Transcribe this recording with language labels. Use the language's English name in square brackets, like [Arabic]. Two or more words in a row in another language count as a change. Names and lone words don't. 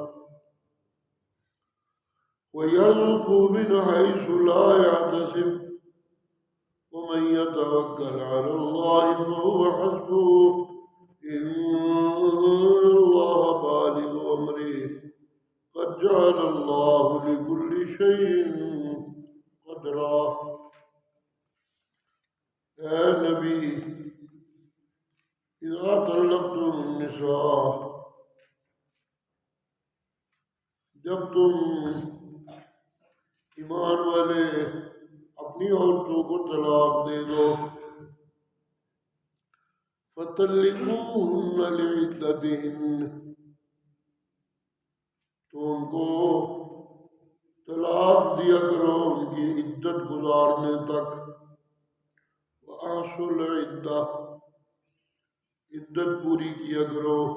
[Arabic] ويرزقه من حيث لا يحتسب ومن يتوكل على الله فهو حسبه إن الله بالغ أمره قد جعل الله لكل شيء قدرا. [Urdu] اے نبی [Arabic] اذا طلقتم النساء [Urdu] جب تم ایمان والے اپنی عورتوں کو طلاق دے دو [Arabic] فطلقوهن لعدتهن [Urdu] تو ان کو طلاق دیا کرو ان کی عدت گزارنے تک [Arabic] وآحصوا العدہ [Urdu] عدت پوری کیا کرو